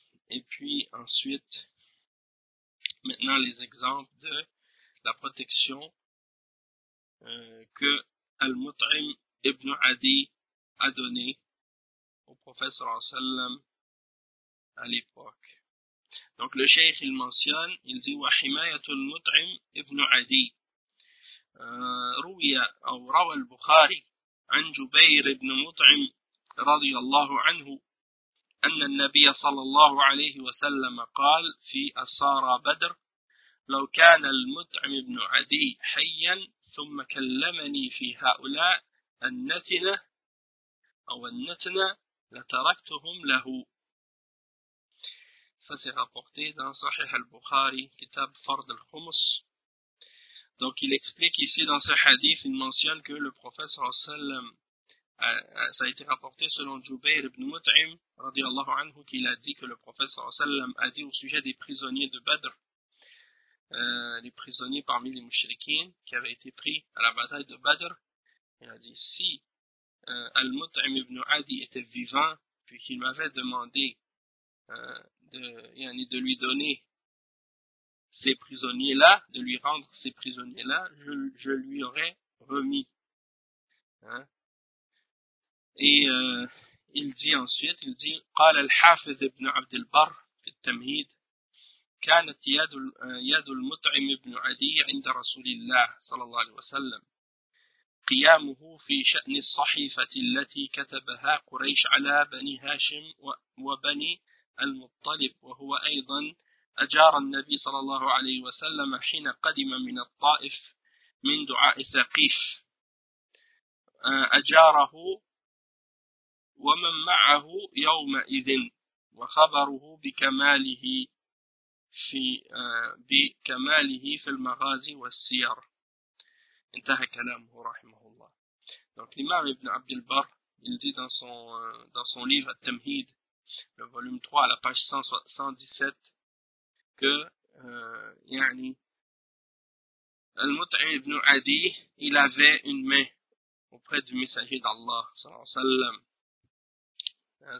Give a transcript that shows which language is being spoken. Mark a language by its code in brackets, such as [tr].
[fr] Et puis ensuite, maintenant les exemples de la protection que Al-Mut'im ibn Adi a donné au prophète sallallahu alayhi wa sallam à l'époque. Donc le cheikh il mentionne, il dit [ar] وَحِمَايَةُ الْمُطْعِمِ ابْنُ عَدِيٍّ رُوِيَ أَوْ رَوَى الْبُخَارِي عَنْ جُبَيْرِ بْنُ مُطْعِمٍ رضي الله عنه أن النبي صلى الله عليه وسلم قال في أسارى بدر لو كان المطعم ابن عدي حيا ثم كلمني في هؤلاء النتنة أو النتنة لتركتهم له. [fr] Ça s'est rapporté dans Sahih al-Bukhari, Kitab Fard al-Khumus. Donc il explique ici dans ce hadith, il mentionne que le prophète sallallahu alayhi wa sallam, ça a été rapporté selon Jubair ibn Mut'im, radiallahu anhu, qu'il a dit que le prophète sallallahu alayhi wa sallam a dit au sujet des prisonniers de Badr, les prisonniers parmi les mushrikins qui avaient été pris à la bataille de Badr, il a dit si al-Mut'im ibn Adi était vivant, puis qu'il m'avait demandé de lui donner ces prisonniers-là, de lui rendre ces prisonniers-là, je lui aurais remis. Hein? Et il dit ensuite, il dit, [ar] قال الحافظ ابن عبد البر في التمهيد كانت يد المطعم ابن عدي عند رسول الله صلى الله عليه وسلم قيامه في شأن الصحيفة التي كتبها قريش على بني هاشم وبني المطلب وهو أيضا أجار النبي صلى الله عليه وسلم حين قدم من الطائف من دعاء ثقيف أجاره ومن معه يومئذ وخبره بكماله في بكماله في المغازي والسير. انتهى كلامه رحمه الله. [fr] Donc l'imam Ibn Abd al-Barr, il dit dans son livre At-Tamhid, le volume 3 à la page 117, que يعني Al-Mut'im Ibn Adi, il avait une main auprès du messager d'Allah sallallahu alayhi wa sallam.